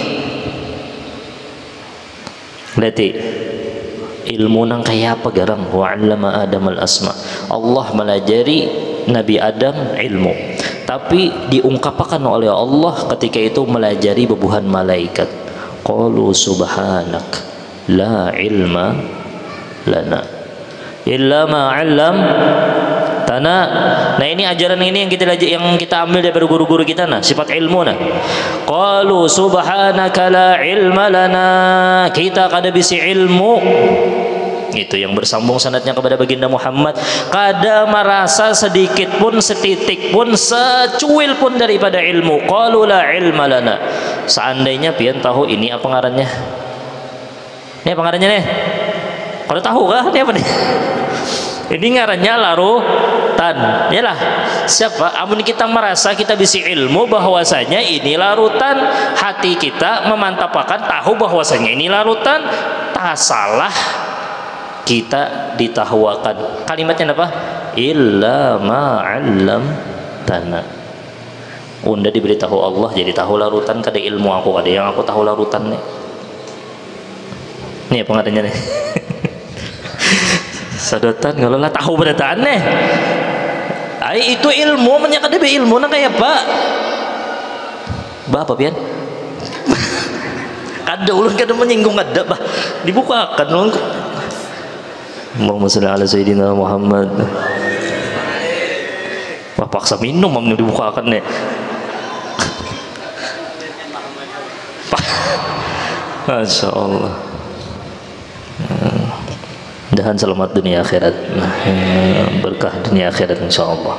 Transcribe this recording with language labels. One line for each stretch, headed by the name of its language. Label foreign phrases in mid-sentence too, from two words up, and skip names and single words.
Banjar: Berarti ilmu nang kayak apa garang?
Arabic: وعلم آدم الأسماء.
Banjar: Allah melajari Nabi Adam ilmu, tapi diungkapkan oleh Allah ketika itu melajari bebuhan malaikat.
Arabic: قالوا سبحانك لا علم لنا إلا ما علمتنا.
Banjar: Nah ini ajaran ini yang kita ambil dari guru-guru kita nah, sifat ilmu nah.
Arabic: قالوا سبحانك لا علم لنا,
Banjar: kita kada bisi ilmu itu yang bersambung sanadnya kepada baginda Muhammad, kada merasa sedikit pun, setitik pun, secuil pun daripada ilmu.
Arabic: قالوا لا علم لنا.
Banjar: Seandainya pian tahu ini apa ngarannya? Ini apa ngarannya nih? Kalau tahu kah? Ini apa nih? Ini ngarannya larutan. Yalah, siapa? Amun kita merasa kita bisa ilmu bahwasanya ini larutan, hati kita memantapkan tahu bahwasanya ini larutan, tak salah kita ditahwakan. Kalimatnya apa?
Arabic: إلا ما علمتنا.
Banjar: Unda diberitahu Allah jadi tahu larutan kada ilmu aku, ada yang aku tahu larutan nih. Nih pengatanya nih. Sadotan kalau lah tahu berataan nih. Ai itu ilmu, menyangka dia ilmu nang kayak apa pian? Kada ulun kada menyinggung kada bah. Dibukakan ulun.
Arabic: اللهم صل على سيدنا محمد.
Banjar: Wah paksa minum amnya dibukakan nih.
Arabic: ما شاء الله.
Banjar: Mudahan selamat dunia akhirat, berkah dunia akhirat insyaallah.